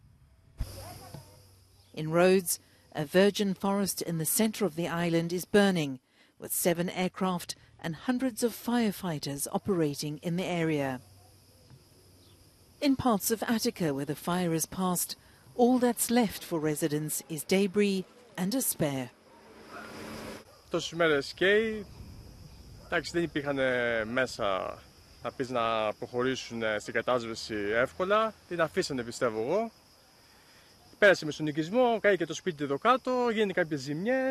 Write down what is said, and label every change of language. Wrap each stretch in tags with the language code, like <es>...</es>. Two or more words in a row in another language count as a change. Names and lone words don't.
<en>In Rhodes, a virgin forest in the centre of the island is burning, with 7 aircraft and hundreds of firefighters operating in the area. In parts of Attica where the fire has passed, all that's left for residents is debris and despair.</en> <el>Τόσες μέρες καίει, εντάξει δεν υπήρχαν μέσα να πεις να προχωρήσουν στην κατάσβεση εύκολα, την αφήσανε πιστεύω εγώ. Πέρασε με στον οικισμό, κάηκε το σπίτι εδώ κάτω, γίνανε κάποιες ζημιές.</el>